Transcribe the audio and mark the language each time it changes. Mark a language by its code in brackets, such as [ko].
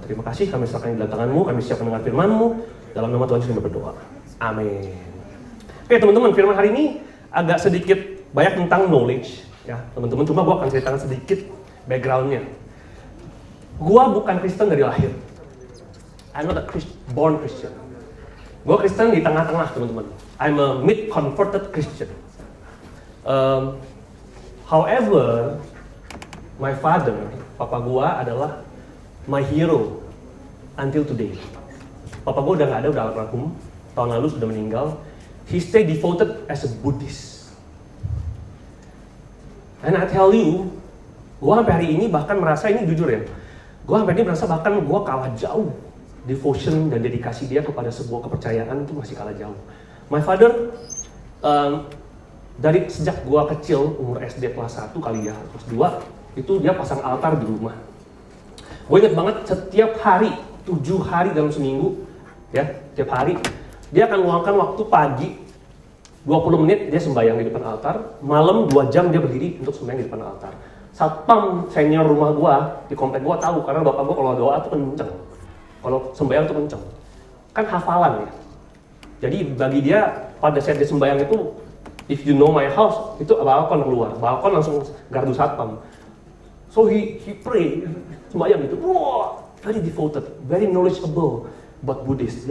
[id] Terima kasih, kami serahkan di dalam tangan-Mu, kami siap mendengar firman-Mu. Dalam nama Tuhan Yesus kami berdoa. Amin. Oke teman-teman, firman hari ini agak sedikit banyak tentang knowledge ya teman-teman. Cuma gue akan ceritakan sedikit background-nya. Gue bukan Kristen dari lahir. [en] I'm not a born Christian. [id] Gue Kristen di tengah-tengah teman-teman. [en] I'm a mid-converted Christian. However, my father, [id] papa gue adalah [en] my hero until today. [id] Papa gue udah nggak ada, udah almarhum. Tahun lalu sudah meninggal. [en] He stay devoted as a Buddhist. And I tell you, [id] gue sampai hari ini bahkan merasa, ini jujur ya, gue sampai ini merasa bahkan gue kalah jauh. Devotion dan dedikasi dia kepada sebuah kepercayaan itu masih kalah jauh. [en] My father, [id] dari sejak gue kecil, umur SD kelas 1 kali ya, kelas 2, itu dia pasang altar di rumah. Gue inget banget setiap hari, 7 hari dalam seminggu, ya, setiap hari, dia akan luangkan waktu pagi, 20 menit dia sembahyang di depan altar, malam 2 jam dia berdiri untuk sembahyang di depan altar. Satpam senior rumah gue, di komplek gue tahu, karena bapak gue kalau doa tuh kenceng. Kalau sembahyang tuh kenceng. Kan hafalan ya. Jadi bagi dia, pada saat dia sembahyang itu, [en] if you know my house, [id] itu balkon keluar. Balkon langsung gardu satpam. [en] So he pray, [id] sembahyang gitu. [en] Wah, very devoted, very knowledgeable about Buddhist.